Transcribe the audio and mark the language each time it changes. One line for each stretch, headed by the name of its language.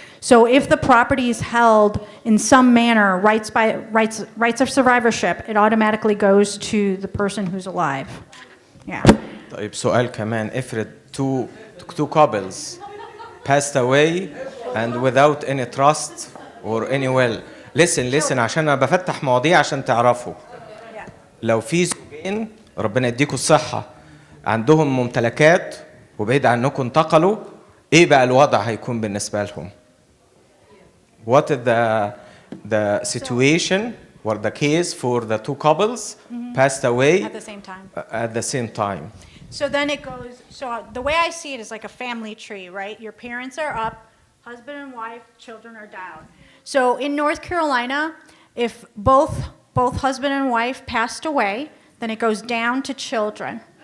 English: So if the property is held in some manner, rights of survivorship, it automatically goes to the person who's alive. Yeah.
Arabic: طيب سؤال كمان افرض
English: two couples passed away and without any trust or any will.
Arabic: listen عشان انا بفتح مواضيع عشان تعرفوا. لو في زوجين ربنا يديكوا الصحة عندهم ممتلكات وبعيد عنكم انتقلوا، ايه بقى الوضع هيكون بالنسبة لهم؟
English: What is the situation or the case for the two couples passed away At the same time. at the same time? So then it goes, so the way I see it is like a family tree, right? Your parents are up, husband and wife, children are down. So in North Carolina, if both husband and wife passed away, then it goes down to children.